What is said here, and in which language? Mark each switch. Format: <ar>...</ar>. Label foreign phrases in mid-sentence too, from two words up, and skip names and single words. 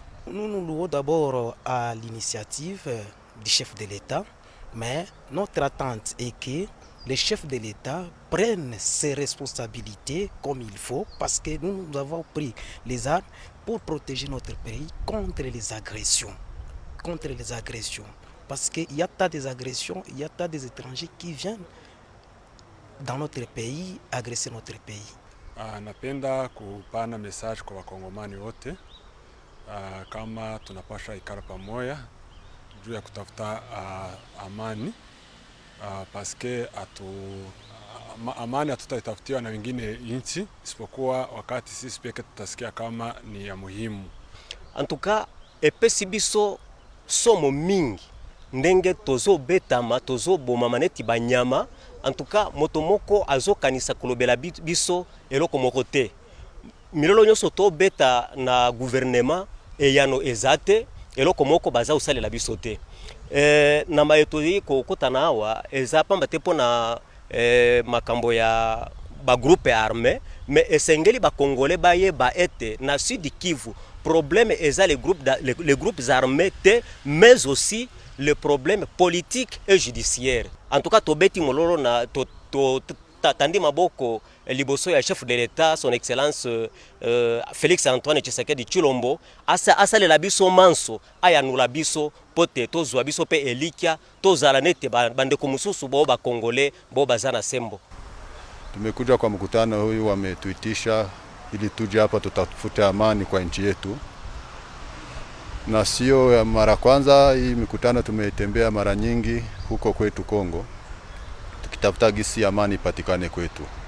<fr>Nous nous louons d'abord à l'initiative du chef de l'État, mais notre attente est que les chefs de l'État prennent ses responsabilités comme il faut, parce que nous avons pris les armes pour protéger notre pays contre les agressions. Parce qu'il y a tas des agressions, il y a tas des étrangers qui viennent dans notre pays agresser notre pays.</fr> <sw>Napenda kupana message kwa wakongomani wote kama tunapasha ikara pamoja juu ya kutafuta amani paske amani hatutaitafutiwa na wengine nchi isipokuwa wakati sisi peke tutasikia kama ni ya muhimu.</sw> <ln>Antuka epesi biso somo mingi ndenge tozo betama tozo bomama neti banyama. Antuka moto moko azokanisa kolobela biso eloko moko te. Milolo nyonso to beta na gouvernement eyano ezate eloko moko baza usalela biso te. Na maeto yi kokotana awa eza pamba te pona makambo ya ba</ln> <fr>groupe armé,</fr> <ln>mais esengeli ba congolais bayeba ete na Sud Kivu problème eza</ln> <fr>les groupes armés</fr> <ln>te,</ln> <fr>mais aussi le problème politique et judiciaire. En tout cas,</fr> <ln>tobeti mololo na tandi maboko liboso ya</ln> <fr>chef de l'État, son Excellence</fr> <ln>Félix Antoine Tshisekedi Tshilombo, asa le labiso manso, aya nula biso pote tozwa biso pe elikia tozala nete bande komususu bo ba congolais bo bazana sembo.</ln> <sw>Tumekuja kwa mkutano huyu, wametuitisha ili tuje hapa tutafute amani kwa nchi yetu, na sio mara kwanza. Hii mikutano tumeitembea mara nyingi huko kwetu Kongo, tukitafuta gisi amani ipatikane kwetu.</sw>